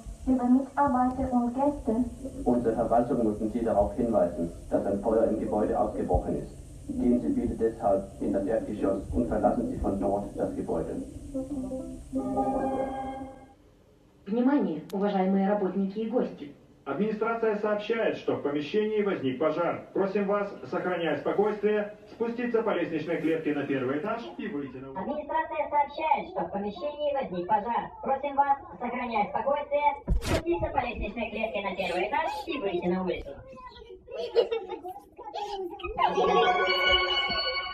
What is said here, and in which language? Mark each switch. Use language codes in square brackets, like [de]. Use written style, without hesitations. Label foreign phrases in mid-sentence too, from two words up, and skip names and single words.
[de] Liebe Mitarbeiter und Gäste, Unsere Verwaltung mussten Sie darauf hinweisen, dass ein Feuer im Gebäude ausgebrochen ist. Gehen Sie bitte deshalb in das Erdgeschoss und verlassen Sie von dort das Gebäude. [ru] Внимание, уважаемые работники и гости! Администрация сообщает, что в помещении возник пожар. Просим вас, сохраняя спокойствие, спуститься по лестничной клетке на первый этаж и выйти на улицу. Администрация сообщает, что в помещении возник пожар. Просим вас, сохраняя спокойствие, спуститься по лестничной клетке на первый этаж и выйти на улицу.